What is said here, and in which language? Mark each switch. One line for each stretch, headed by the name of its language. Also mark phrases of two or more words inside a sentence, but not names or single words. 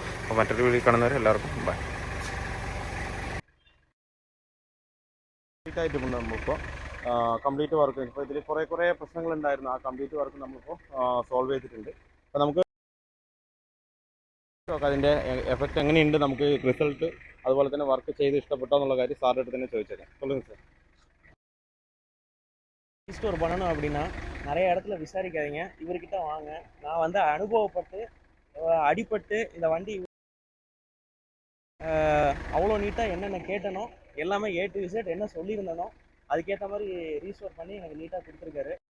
Malayalam: അപ്പോൾ മറ്റൊരു വീഡിയോ കാണുന്നവരെ എല്ലാവർക്കും ബൈ. ആയിട്ട് നമ്മളിപ്പോൾ
English: complete work
Malayalam: ഇപ്പോൾ ഇതിൽ കുറേ പ്രശ്നങ്ങളുണ്ടായിരുന്നു. ആ
English: complete work
Malayalam: നമ്മളിപ്പോൾ സോൾവ് ചെയ്തിട്ടുണ്ട്. അപ്പോൾ നമുക്ക് അതിൻ്റെ എഫക്റ്റ് എങ്ങനെയുണ്ട്, നമുക്ക് റിസൾട്ട് അതുപോലെ തന്നെ വർക്ക് ചെയ്ത് ഇഷ്ടപ്പെട്ടോ എന്നുള്ള കാര്യം സാറിൻ്റെ അടുത്ത് തന്നെ ചോദിച്ചേക്കാം.
Tamil: சொல்லுங்கள் சார். ஸ்டோர் பண்ணணும் அப்படின்னா நிறைய இடத்துல விசாரிக்காதீங்க, இவர்கிட்ட வாங்க. நான் வந்து அனுபவப்பட்டு அடிபட்டு இந்த வண்டி அவ்வளோ நீட்டாக என்னென்ன கேட்டனோ எல்லாமே
English: A to Z
Tamil: என்ன சொல்லியிருந்தனோ அதுக்கேற்ற மாதிரி ரீஸ்டோர் பண்ணி எனக்கு நீட்டாக கொடுத்துருக்காரு.